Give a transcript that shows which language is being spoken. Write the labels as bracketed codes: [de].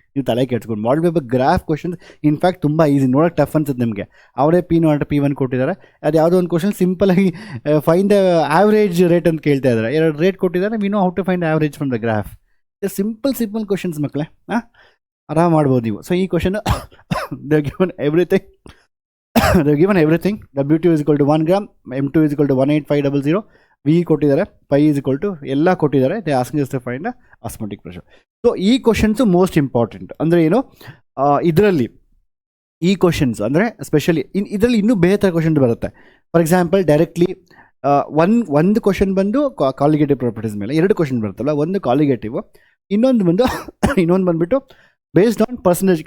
[kn] ನೀವು ತಲೆ ಕೆಡ್ಸ್ಕೊಂಡು ಮಾಡಲ್ paper graph questions in fact ತುಂಬ ಈಸಿ, ನೋಡೋಕೆ ಟಫ್ ಅನ್ಸುತ್ತೆ ನಿಮಗೆ. ಅವರೇ P0 P1 ಕೊಟ್ಟಿದ್ದಾರೆ. ಅದು ಯಾವುದೋ ಒಂದು ಕ್ವಶನ್ ಸಿಂಪಲಾಗಿ ಫೈನ್ ದ ಆವ್ರೇಜ್ ರೇಟ್ ಅಂತ ಕೇಳ್ತಾ ಇದ್ದಾರೆ. 2 ರೇಟ್ ಕೊಟ್ಟಿದ್ದಾರೆ, [en] We know how to find average from the graph. [kn] Simple questions ಮಕ್ಕಳೇ, ಆರಾಮ್ ಮಾಡ್ಬೋದು ನೀವು. [en] So ಈ question they given everything. W2 is equal to 1 gram, M2 is equal to 18500, V ಕೊಟ್ಟಿದ್ದಾರೆ, pi is equal to [kn] ಎಲ್ಲ ಕೊಟ್ಟಿದ್ದಾರೆ. [en] They asking us to find osmotic pressure. So ಈ questions most important. [kn] ಅಂದರೆ ಏನು, ಇದರಲ್ಲಿ ಈ ಕ್ವಶನ್ಸ್ ಅಂದರೆ ಸ್ಪೆಷಲಿ ಇದರಲ್ಲಿ ಇನ್ನೂ ಬೇರೆ ಥರ ಕ್ವಶನ್ ಬರುತ್ತೆ. ಫಾರ್ ಎಕ್ಸಾಂಪಲ್ ಡೈರೆಕ್ಟ್ಲಿ ಒಂದು ಕ್ವಶನ್ ಬಂದು ಕಾಲಿಗೇಟಿವ್ ಪ್ರಾಪರ್ಟೀಸ್ ಮೇಲೆ, 2 ಕ್ವಶನ್ ಬರುತ್ತಲ್ಲ, ಒಂದು ಕಾಲಿಗೇಟಿವ್, ಇನ್ನೊಂದು ಬಂದುಬಿಟ್ಟು ಬೇಸ್ಡ್ ಆನ್ ಪರ್ಸೆಂಟೇಜ್.